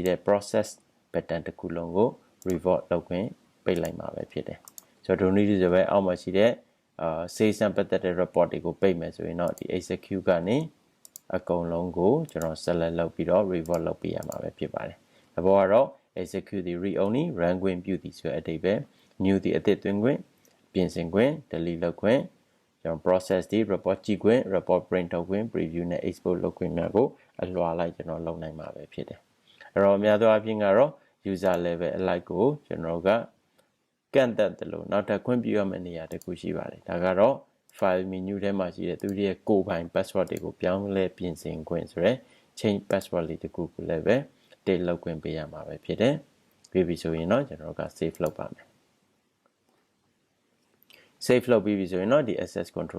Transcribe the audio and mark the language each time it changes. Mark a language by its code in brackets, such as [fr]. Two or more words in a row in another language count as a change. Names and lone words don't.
[my] တဲ့ [en] process button [my] တစ်ခုလုံးကို revert လုပ်ခွင့်ပိတ်လိုက်မှာပဲဖြစ်တယ်ဆိုတော့ဒီနည်းဆိုပဲအောက်မှာရှိတဲ့ sales နဲ့ပတ်သက်တဲ့ report တွေကိုပိတ်မယ်ဆိုရင်တော့ဒီ execute ကနေအကုန်လုံးကိုကျွန်တော် select လုပ်ပြီးတော့ revert လုပ်ပေးရမှာပဲဖြစ်ပါတယ်။ဒါပေါ်ကတော့ execute ဒီ [en] read only run [my] ခွင့်ပြုသည်ဆိုတဲ့အဓိပ္ပာယ် new ဒီအသစ်သွင်းခွင့်ပြင်ဆင်ခွင့် delete လုပ်ခွင့်ကျွန်တော် process ဒီ report ကြည့်ခွင့် [en] report print [my] ထုတ်ခွင့် preview နဲ့ export လုပ်ခွင့်များကိုအလွှာလိုက်ကျွန်တော်လုပ်နိုင်မှာပဲဖြစ်တယ်။အဲ့တော့အများသောအားဖြင့်ကတော့ [en] user level [my] အလိုက်ကိုကျွန်တော်ကကန့်သက်တယ်လို့နောက်ထပ်ခွင့်ပြုရမယ့်နေရာတစ်ခုရှိပါတယ်ဒါကတော့ [en] file menu [my] ထဲမှာရှိတဲ့သူတို့ရဲ့ကိုယ်ပိုင် password တွေကိုပြောင်းလဲပြင်ဆင်ခွင့်ဆိုရယ် [en] change password [my] လေးတစ်ခုကိုလည်းပဲတိတ်လောက်ခွင့်ပေးရမှာပဲဖြစ်တယ်ပြီးပြီဆိုရင်တော့ကျွန်တော်က save လုပ်ပါမယ် save လုပ်ပြီးပြီဆိုရင်တော့ဒီ [en] access control